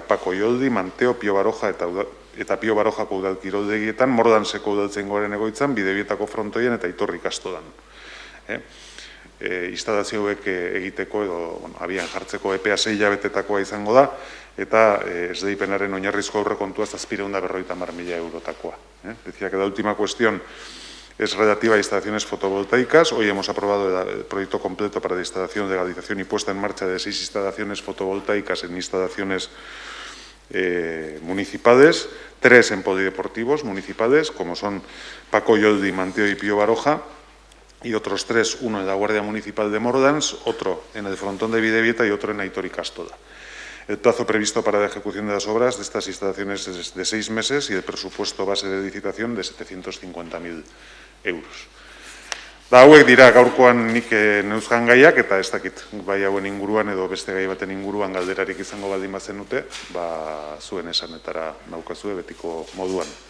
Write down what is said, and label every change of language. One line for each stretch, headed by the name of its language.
Basque: Pako Ioldi, Manteo, Pio Baroja eta Pio Barojako udal kiroldegietan, Mordanseko udaltzaingoaren egoitzan, Bidebietako frontoien eta Iturri Kastodan. Instalazio hauek egiteko edo abian jartzeko epea 6 hilabetetakoa izango da, eta esleipenaren oinarrizko aurrekontua 750.000 eurotakoa.
Spanish: Decía que la última cuestión es relativa a instalaciones fotovoltaicas. Hoy hemos aprobado el proyecto completo para la instalación, legalización y puesta en marcha de 6 instalaciones fotovoltaicas en instalaciones municipales, 3 en polideportivos municipales, como son Paco Ioldi, Manteo y Pío Baroja, y otros 3, uno en la Guardia Municipal de Mordans, otro en el frontón de Bidebieta y otro en Aitor y Castoda. El plazo previsto para la ejecución de las obras de estas instalaciones es de 6 meses y el presupuesto base de licitación de 750.000 euros.
Basque: Hauek dira gaurkoan nik neuzkan gaiak, eta ez dakit bai hauen inguruan edo beste gai baten inguruan galderarik izango baldin bazenute, zuen esanetara naukazue betiko moduan.